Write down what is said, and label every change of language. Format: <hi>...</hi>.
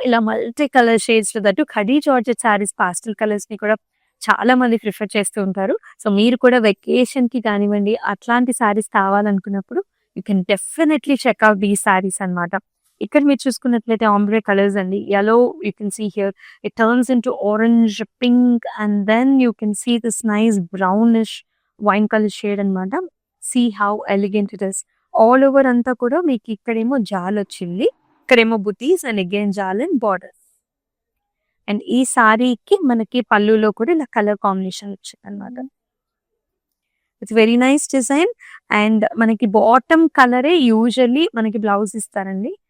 <te>ఇలా multi colour shades లో, that khadi georgette saris pastel colours ని కూడా చాలా మంది ప్రిఫర్ చేస్తూ ఉంటారు. సో మీరు కూడా వెకేషన్ కి కానివ్వండి, అట్లాంటి సారీస్ కావాలనుకున్నప్పుడు</te> <en>you can definitely check out the saris</en> <te>అన్నమాట. ఇక్కడ మీరు చూసుకున్నట్లయితే ఆంబ్రే కలర్స్ అండి.</te> <en>yellow, you can see here it turns into orange, pink, and then you can see this nice brownish wine color shade</en> <te>అన్నమాట.</te> <en>See how elegant it is.</en> <te>All over అంతా కూడా మీకు ఇక్కడేమో జాల్ వచ్చింది, ఇక్కడేమో బుటీస్ అండ్ అగైన్ జాల్ అండ్ బార్డర్స్. అండ్ ఈ సారీకి మనకి పళ్ళులో కూడా ఇలా కలర్ కాంబినేషన్ వచ్చిందనమాట.</te> <en>It's very nice design.</en> <te>And మనకి బాటమ్ కలరే యూజువల్లీ మనకి బ్లౌజ్ ఇస్తారండి.</te>